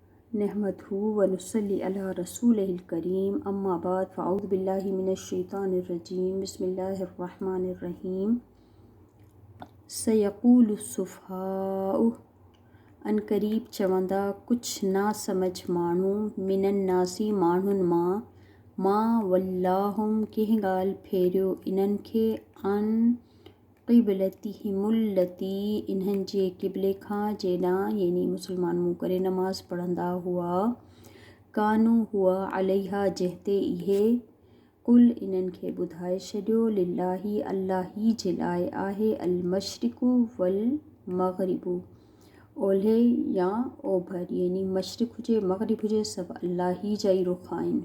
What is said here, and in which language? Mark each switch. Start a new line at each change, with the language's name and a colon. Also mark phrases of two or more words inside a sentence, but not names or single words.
Arabic: نحمده ونصلي على رسوله الكريم أما بعد فأعوذ بالله من الشيطان الرجيم بسم الله الرحمن الرحيم. سيقول السفهاء
Sindhi: अनक़रीब चवंदा कुछ ना समझ माण्हू
Arabic: من الناس
Sindhi: माण्हुनि मां वल्लाहुम कंहिं ॻाल्हि फेरियो इन्हनि खे
Arabic: عن قبلتهم التي
Sindhi: इन्हनि जे क़िबले खां जेॾां यानी मुसलमान मुंहुं करे नमाज़ पढ़ंदा हुआ कानू हुआ अलैहा जंहिं इहे कुल इन्हनि खे ॿुधाए छॾियो लिल्लाही अल्लाह ही जे लाइ आहे
Arabic: المشرق والمغرب
Sindhi: ओलहे या ओभर यानी मशरिक़ हुजे मग़रिब हुजे सभु अल्लाह ही जा ई रुख़ आहिनि।